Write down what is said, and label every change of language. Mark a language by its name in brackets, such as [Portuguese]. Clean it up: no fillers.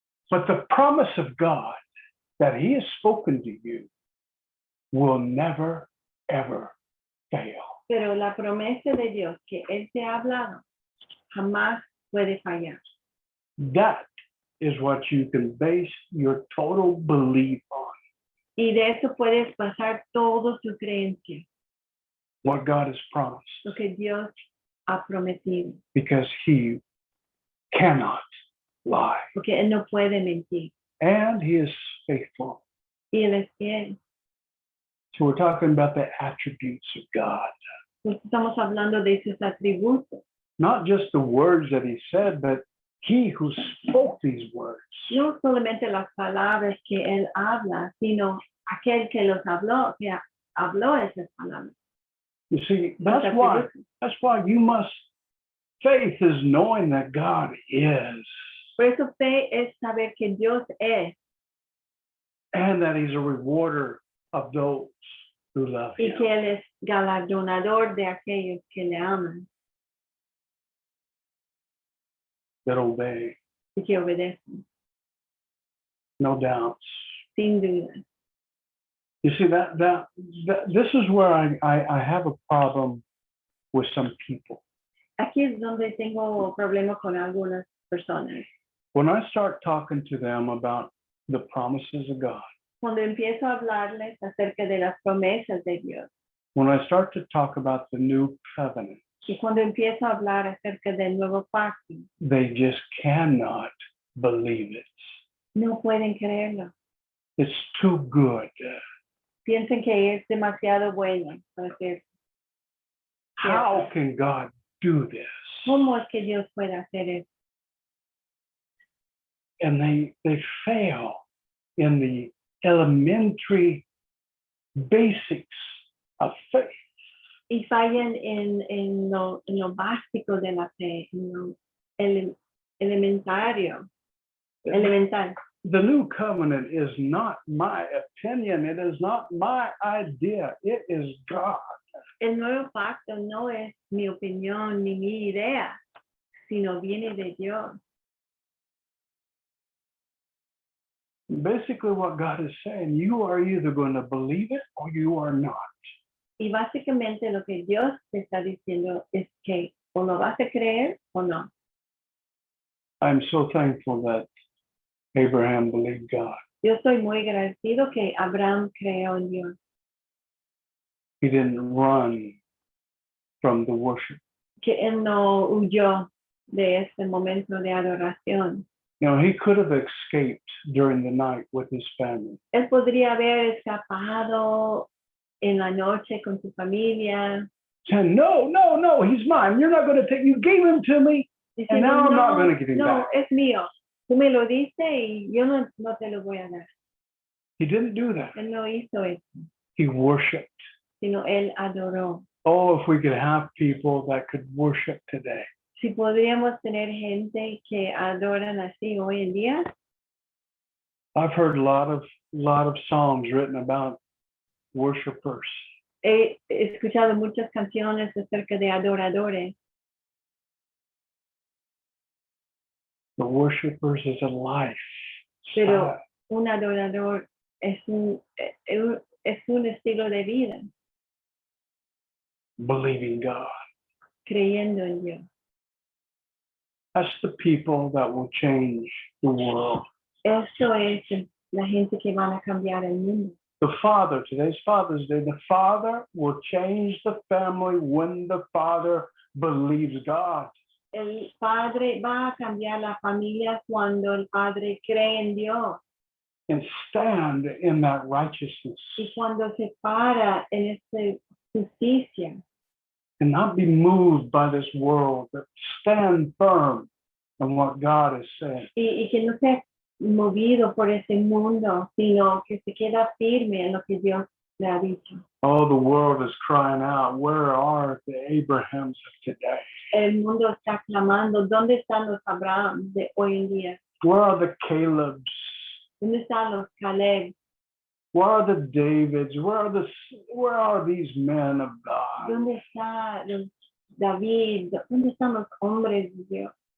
[English] but the promise of God that he has spoken to you will never, ever fail. [Spanish] pero la promesa de Dios que Él te ha hablado jamás puede fallar. [English] That is what you can base your total belief on, [Spanish] Y de eso puedes basar toda tu creencia, [English] what God has promised, [Spanish] lo que Dios ha prometido, [English] because he cannot lie. [Spanish] porque Él no puede mentir [English] And he is faithful. [Spanish] y Él es fiel. [English] So we're talking about the attributes of God, [Spanish] Pues estamos hablando de sus atributos, [English] not just the words that he said, but he who spoke these words. [Spanish] no solamente las palabras que Él habla, sino aquel que los habló, que habló esas palabras. [English] You see, [Spanish] Los [English] that's why you must, faith is knowing that God is, [Spanish] Por eso fe es saber que Dios es [English] and that he's a rewarder of those who love [Spanish] y [English] him. [Spanish] que Él es galardonador de aquellos que le aman [English] That obey, [Spanish] y que obedecen, [English] no doubts. [Spanish] sin duda. [English] You see, that this is where I have a problem with some people. [Spanish] Aquí es donde tengo problemas con algunas personas. [English] When I start talking to them about the promises of God, [Spanish] Cuando empiezo a hablarles acerca de las promesas de Dios [English] when I start to talk about the new covenant, [Spanish] y cuando empiezo a hablar acerca del nuevo pacto, [English] they just cannot believe it. [Spanish] no pueden creerlo. [English] It's too good. [Spanish] Piensan que es demasiado bueno para ser. [English] How can God do this? [Spanish] ¿Cómo es que Dios puede hacer eso? [English] And they fail in the elementary basics of faith. [Spanish] Y fallan en lo básico de la fe, en lo elemental. [English] The new covenant is not my opinion. It is not my idea. It is God. [Spanish] El nuevo pacto no es mi opinión ni mi idea, sino viene de Dios. [English] Basically, what God is saying, you are either going to believe it or you are not. [Spanish] Y básicamente lo que Dios te está diciendo es que o lo vas a creer o no. [English] I'm so thankful that Abraham believed God. [Spanish] Yo estoy muy agradecido que Abraham creó en Dios, [English] He didn't run from the worship. [Spanish] que él no huyó de este momento de adoración. [English] You know, he could have escaped during the night with his family. [Spanish] Él podría haber escapado en la noche con su familia. [English] Saying, no, he's mine. You're not going to take, you gave him to me. [Spanish] Diciendo, [English] And now I'm not going to give him [Spanish] no, [English] back. [Spanish] es mío. Tú me lo diste y yo no te lo voy a dar. [English] He didn't do that. [Spanish] Él no hizo eso, [English] He worshiped. [Spanish] sino él adoró. [English] Oh, if we could have people that could worship today. [Spanish] Si podríamos tener gente que adoran así hoy en día, [English] I've heard a lot of songs written about worshipers. [Spanish] he escuchado muchas canciones acerca de adoradores. [English] The worshipers is a life. [Spanish] Pero un adorador es un estilo de vida, [English] Believing God. [Spanish] creyendo en Dios. [English] That's the people that will change the world. [Spanish] Eso es la gente que van a cambiar el mundo. [English] The father, today's Father's Day, the father will change the family when the father believes God. [Spanish] El padre va a cambiar la familia cuando el padre cree en Dios [English] And stand in that righteousness [Spanish] y cuando se para en esta justicia [English] and not be moved by this world, but stand firm in what God has said. [Spanish] y que no sea movido por ese mundo, sino que se queda firme en lo que Dios le ha dicho. [English] Oh, the world is crying out, where are the Abrahams of today? [Spanish] El mundo está clamando, ¿dónde están los Abraham de hoy en día? [English] Where are the Calebs? [Spanish] ¿Dónde están los Caleb? [English] Where are the Davids? Where are these men of God? [Spanish] ¿Dónde está los David? ¿Dónde están los hombres de Dios?